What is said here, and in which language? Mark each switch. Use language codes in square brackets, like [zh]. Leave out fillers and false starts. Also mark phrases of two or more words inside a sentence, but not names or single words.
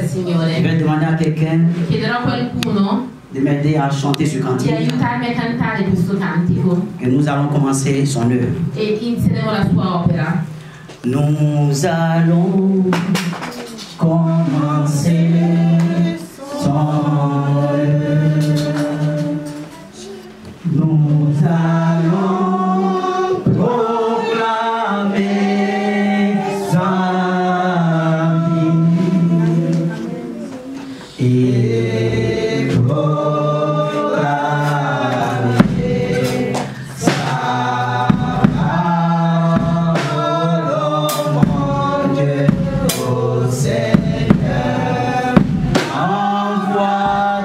[fr] Je [it] Signore. [fr] vais demander à quelqu'un [it] Chiederò a qualcuno [fr] de m'aider à chanter ce [it] di [fr] cantique. [it] aiutarmi a cantare questo cantico [fr] Et nous allons commencer son œuvre. [it] e inizieremo la sua opera. [fr] Nous allons commencer son œuvre. Nous allons proclamer sa vie et proclamer sa parole, mon Dieu, ô Seigneur, envoie